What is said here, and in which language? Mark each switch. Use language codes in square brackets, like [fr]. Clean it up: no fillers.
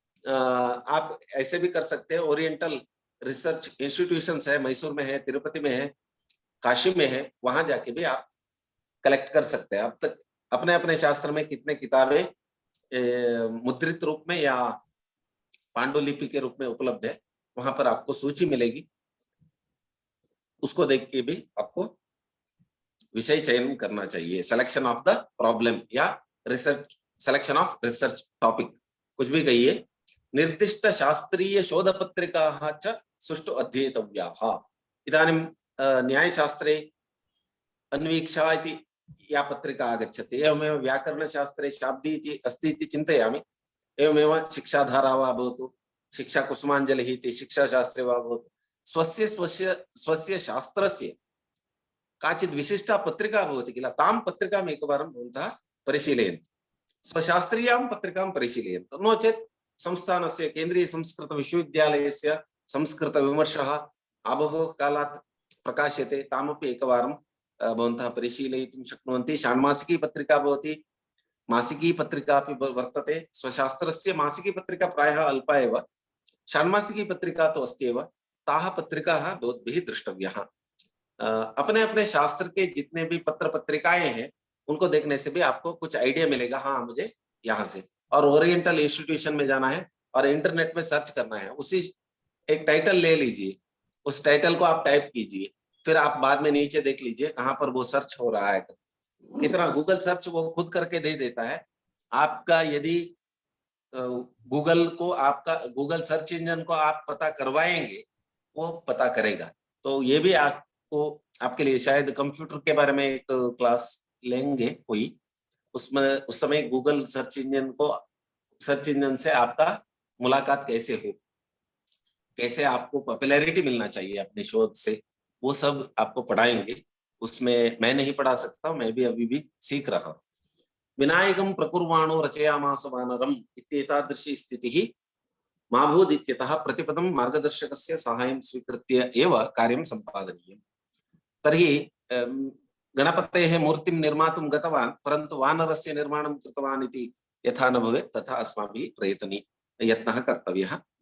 [hi] आप ऐसे भी कर सकते हैं, ओरिएंटल रिसर्च इंस्टीट्यूशंस है, मैसूर में है, तिरुपति में है, काशी में है, वहां जाके भी आप कलेक्ट कर सकते हैं। अब तक अपने अपने शास्त्र में कितने किताबें मुद्रित रूप में या पांडुलिपि के रूप में उपलब्ध है, वहां पर आपको सूची मिलेगी, उसको देख के भी आपको विषय चयन करना चाहिए। [en] selection of the problem या research, selection of research topic, [hi] कुछ भी कहिए। [sa] निर्दिष्ट शास्त्रीय शोध पत्रिकाः च सुष्ठु अध्येतव्याः। इदानीं न्यायशास्त्रे अन्वीक्षा इति या पत्रिका आगच्छति, एवमेव व्याकरणशास्त्रे शाब्दी इति अस्ति इति चिन्तयामि, एवमेव शिक्षाधारा वा भवतु, शिक्षाकुसुमाञ्जलिः इति शिक्षाशास्त्रे वा भवतु, स्वस्य स्वस्य स्वस्य शास्त्रस्य काचित् विशिष्टा पत्रिका भवति किल, तां पत्रिकाम् एकवारं भवन्तः परिशीलयन्तु, स्वशास्त्रीयां पत्रिकां परिशीलयन्तु। नो चेत् संस्थानस्य केन्द्रीय संस्कृत विश्वविद्यालयस्य संस्कृत विमर्शः आबहो कालात् प्रकाश्यते, तामपि एकवारं भवन्तः परिशीलयितुं शक्नुवन्ति। षाण्मासिकी पत्रिका भवति, मासिकी पत्रिका अपि वर्तते। स्वशास्त्रस्य मासिकी पत्रिका प्रायः अल्पा एव, षाण्मासिकी पत्रिका तो अस्ति एव। ताः पत्रिकाः भवद्भिः द्रष्टव्याः। [hi] अपने अपने शास्त्र के जितने भी पत्र पत्रिकाएं हैं उनको देखने से भी आपको कुछ आइडिया मिलेगा, हाँ मुझे यहाँ से और ओरिएंटल इंस्टीट्यूशन में जाना है और इंटरनेट में सर्च करना है, उसी एक टाइटल ले लीजिए, उस टाइटल को आप टाइप कीजिए, फिर आप बाद में नीचे देख लीजिए कहाँ पर वो सर्च हो रहा है। इतना गूगल सर्च वो खुद करके दे देता है आपका। यदि गूगल को, आपका गूगल सर्च इंजन को आप पता करवाएंगे वो पता करेगा। तो ये भी आपको, आपके लिए शायद कंप्यूटर के बारे में एक क्लास लेंगे कोई, उसमें उस समय गूगल सर्च इंजन को, सर्च इंजन से आपका मुलाकात कैसे हो, कैसे आपको पॉपुलैरिटी मिलना चाहिए अपने शोध से, वो सब आपको पढ़ाएंगे। उसमें मैं नहीं पढ़ा सकता, मैं भी अभी भी सीख रहा हूँ। [sa] विनायकं प्रकुर्वाणो रचयामास वानरम् इत्येतादृशी स्थितिः मा भूदित्यतः प्रतिपदं मार्गदर्शकस्य साहाय्यं स्वीकृत्य एव कार्यं सम्पादनीयम्। तर्हि गणपतेः मूर्तिं निर्मातुं गतवान्, परन्तु वानरस्य निर्माणं कृतवान् इति यथा न भवेत् तथा अस्माभिः यत्नः कर्तव्यः।